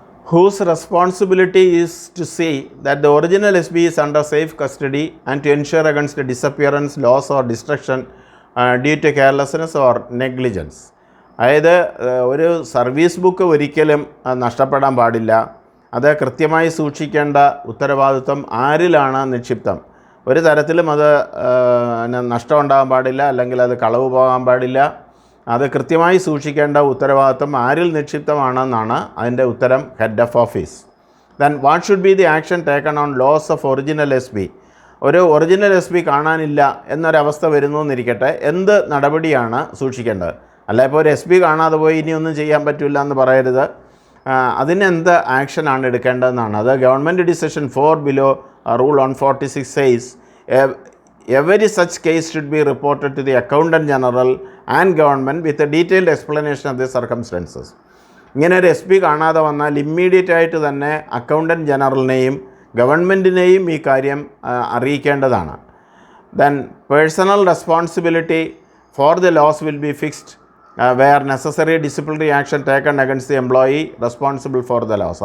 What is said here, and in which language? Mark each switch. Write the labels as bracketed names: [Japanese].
[English] Whose responsibility is to see that the original SB is under safe custody and to ensure against the disappearance, loss or destruction due to carelessness or negligence. [Malayalam] അതായത് ഒരു service book ഒരിക്കലും നഷ്ടപ്പെടാൻ പാടില്ല. അത് കൃത്യമായി സൂക്ഷിക്കേണ്ട ഉത്തരവാദിത്വം ആരിലാണ് നിക്ഷിപ്തം? ഒരു തരത്തിലും അത് നഷ്ടം ഉണ്ടാകാൻ പാടില്ല, അല്ലെങ്കിൽ അത് കളവ് പോകാൻ പാടില്ല. അത് കൃത്യമായി സൂക്ഷിക്കേണ്ട ഉത്തരവാദിത്വം ആരിൽ നിക്ഷിപ്തമാണെന്നാണ് അതിൻ്റെ ഉത്തരം, head of office. [English] Then what should be the action taken on loss of original S B? [Malayalam] ഒരു ഒറിജിനൽ എസ് ബി കാണാനില്ല എന്നൊരവസ്ഥ വരുന്നു എന്നിരിക്കട്ടെ, എന്ത് നടപടിയാണ് സൂക്ഷിക്കേണ്ടത്? അല്ല, ഇപ്പോൾ ഒരു എസ് ബി കാണാതെ പോയി ഇനിയൊന്നും ചെയ്യാൻ പറ്റില്ല എന്ന് പറയരുത്. അതിനെന്ത് ആക്ഷനാണ് എടുക്കേണ്ടതെന്നാണ്. [English] അത് government decision 4 below rule 146 says every such case should be reported to the accountant general and government with a detailed explanation of the circumstances. [Malayalam] ഇങ്ങനെ ഒരു എസ് പി കാണാതെ വന്നാൽ ഇമ്മീഡിയറ്റ് ആയിട്ട് തന്നെ അക്കൗണ്ടൻറ്റ് ജനറലിനെയും ഗവൺമെൻറ്റിനെയും ഈ കാര്യം അറിയിക്കേണ്ടതാണ്. [English] Then personal responsibility for the loss will be fixed where necessary disciplinary action taken against the employee responsible for the loss.